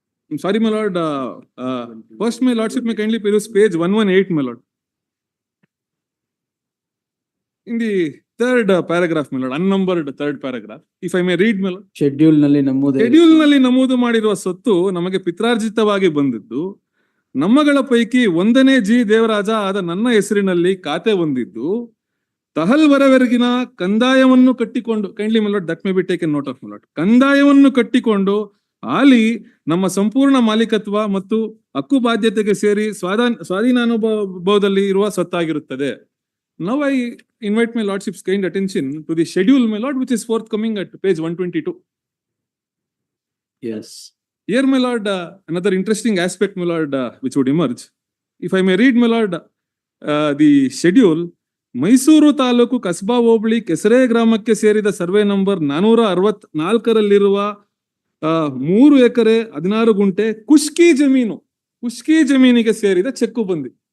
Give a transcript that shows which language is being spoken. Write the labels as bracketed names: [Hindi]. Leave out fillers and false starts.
[English] I'm sorry, my lord. First, my lordship may kindly peruse page 118, my lord. In the third paragraph, my lord, unnumbered third paragraph, if I may read, my lord. [Kannada] Schedule nalli namude. Schedule ನಲ್ಲಿ ನಮೂದು ಮಾಡಿರುವ ಸ್ವತ್ತು ನಮಗೆ ಪಿತ್ರಾರ್ಜಿತವಾಗಿ ಬಂದಿದ್ದು, ನಮ್ಮಗಳ ಪೈಕಿ 1ನೇ G Devaraja ಆದ ನನ್ನ ಹೆಸರಿನಲ್ಲಿ ಖಾತೆ ಹೊಂದಿದ್ದು, ತಹಲ್ವರವರೆಗಿನ ಕಂದಾಯವನ್ನು ಕಟ್ಟಿಕೊಂಡು, [English] kindly my lord, that may be taken note of my lord, [Kannada] ಕಂದಾಯವನ್ನು ಕಟ್ಟಿಕೊಂಡು ಆಲಿ ನಮ್ಮ ಸಂಪೂರ್ಣ ಮಾಲೀಕತ್ವ ಮತ್ತು ಹಕ್ಕು ಬಾಧ್ಯತೆಗೆ ಸೇರಿ ಸ್ವಾಧೀನಾನುಭವದಲ್ಲಿ ಇರುವ ಸ್ವತ್ತಾಗಿರುತ್ತದೆ. [English] Now I invite my lordship's kind attention to the schedule, my lord, which is forthcoming at page 122. Yes. Here, my lord, another interesting aspect, my lord, which would emerge. If I may read, my lord, the schedule, [Kannada] Mysuru taluk ಕಸ್ಬಾ ಹೋಬಳಿ ಕೆಸರೆ ಗ್ರಾಮಕ್ಕೆ ಸೇರಿದ survey number 464ರಲ್ಲಿರುವ 3 ಎಕರೆ 16 ಗುಂಟೆ ಕುಷ್ಕಿ ಜಮೀನಿಗೆ ಸೇರಿದ cheque ಬಂದಿ.